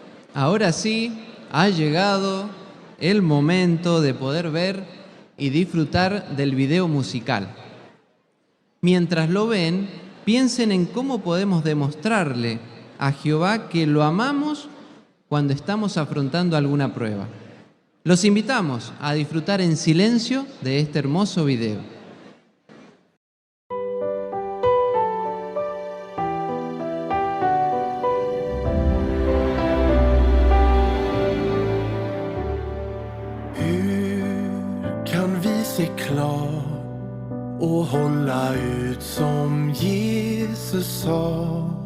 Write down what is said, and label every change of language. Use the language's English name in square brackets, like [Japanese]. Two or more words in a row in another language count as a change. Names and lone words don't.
[Spanish] Ahora sí, ha llegado el momento de poder ver y disfrutar del video musical. Mientras lo ven, piensen en cómo podemos demostrarle a Jehová que lo amamos cuando estamos afrontando alguna prueba. Los invitamos a disfrutar en silencio de este hermoso video. [Swedish] Hur kan vi se klart och hålla ut som Jesus sa?